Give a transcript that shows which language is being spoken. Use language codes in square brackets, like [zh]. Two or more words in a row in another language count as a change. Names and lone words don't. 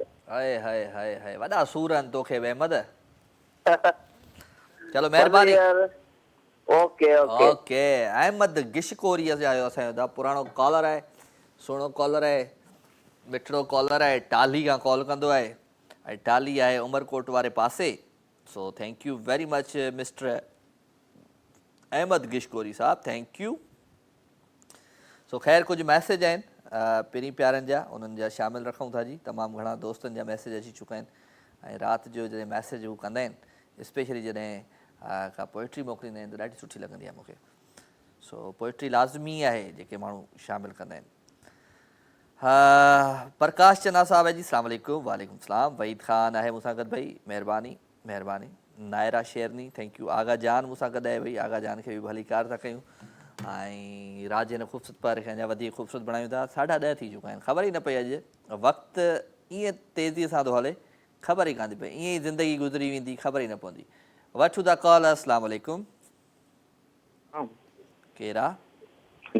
[sd] हाय हाय हाय हाय वॾा सूर आहिनि तोखे अहमद चलो महिरबानी [en] OK OK [sd] ओके अहमद गिशकोरी आयो असांजो पुराणो कॉलर आहे सुहिणो कॉलर आहे मिठड़ो कॉलर आहे टाली खां कॉल कंदो आहे ऐं टाली आहे उमरकोट वारे पासे [en] So thank you very much Mister Ahmad Gishkori sahab thank you so [sd] ख़ैर कुझु मैसेज आहिनि पहिरीं प्यारनि जा उन्हनि जा शामिल रखूं था जी तमामु घणा दोस्तनि जा मैसेज अची चुका आहिनि ऐं राति जो जॾहिं मैसेज हू कंदा आहिनि स्पेशली जॾहिं का पोइट्री मोकिलींदा आहिनि त ॾाढी सुठी लॻंदी आहे मूंखे सो पोइट्री लाज़मी आहे जेके माण्हू शामिल कंदा आहिनि प्रकाश चन्ना साहब है जी [ar] السلام علیکم وعلیکم سلام [sd] वहीद ख़ान आहे मूंसां गॾु भाई महिरबानी महिरबानी नायरा शेरनी [en] thank you [sd] आगा जान मूंसां गॾु आहे भाई आगा जान खे बि भली कार था कयूं ऐं राज हिन ख़ूबसूरत पार खे अञा वधीक ख़ूबसूरत बणायूं था 10:30 थी चुका आहिनि ख़बर ई न पई अॼु वक़्तु ईअं तेज़ीअ सां थो हले ख़बर ई कान थी पई ईअं ई ज़िंदगी गुज़री वेंदी ख़बर ई न पवंदी वठूं था कॉल [ar] السلام علیکم [sd] केरु आहे